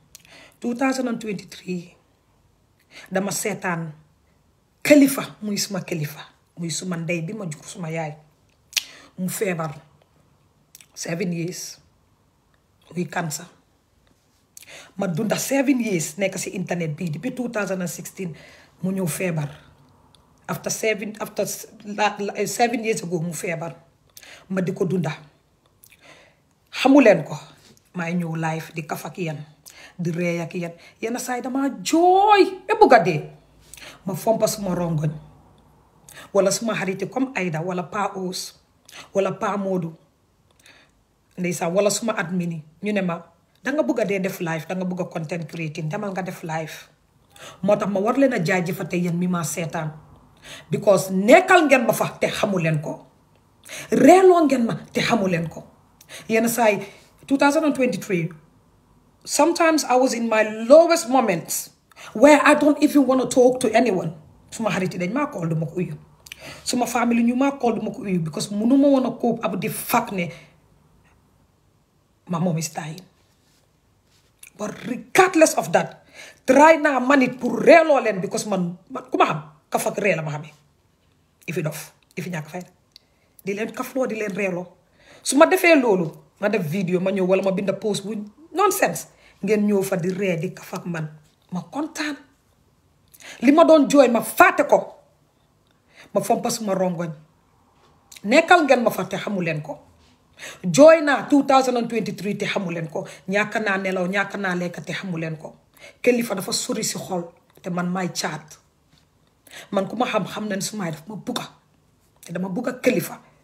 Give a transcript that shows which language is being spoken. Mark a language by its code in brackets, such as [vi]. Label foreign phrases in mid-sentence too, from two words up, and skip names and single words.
[wo] 2023 dama seetaan kilifa muy suma kilifa muy suma ndey bi ma jur suma yaay mu feebar 7 years muy cancer ma dunda 7 years nekk si internet bi depuis 2016 mu ñëw feebar [en] after 7 years ago [wo] mu feebar ma di ko dunda xamuleen ko maay ñëw live di kaf ak yéen di ree ak yéen yenn saa yi dama jooy ba bugg a dee ma fompa suma rongoñ wala suma xariti comme Aida wala Pa Ous wala Pa Modou ndeysaan wala suma admini ñu ne ma danga bugg a dee def live danga bugg a [en] content creating [wo] demal nga def live moo tax ma war leen a jaajëfate yéen mi ma seetaan because nekkal ngeen ma fa te xamu leen ko reeloo ngeen ma te xamu leen ko yenn saa yi 2023 [en] sometimes I was in my lowest moments where I don't even want to talk to anyone [wo] suma xarit yi dañ maa call duma ko uyu suma famille ñu maa call duma ko uyu because mënuma woon a [en] cope up the fact [wo] ne [en] my mom is dying but regardless of that [wo] try naa man it pour reeloo leen because man ku ma xam kaf ak ree la ma xamee ifi dof ifi ñàkk fay di leen kafloo di leen reeloo su ma defee loolu ma def vidéo ma ñëw wala ma binda post bu nonsense ngeen ñëw fa di ree di kaf ak man ma kontaan li ma doon jooy ma fàtte ko ma fompa suma rongoñ nekkal ngeen ma fa te xamu leen ko jooy naa 2023 te xamu leen ko ñàkk naa nelaw ñàkk naa lekk te xamu leen ko kilifa dafa sori si xol te man maay caat man ku ma xam na ne su maay daf ma bugga te dama bugga kilifa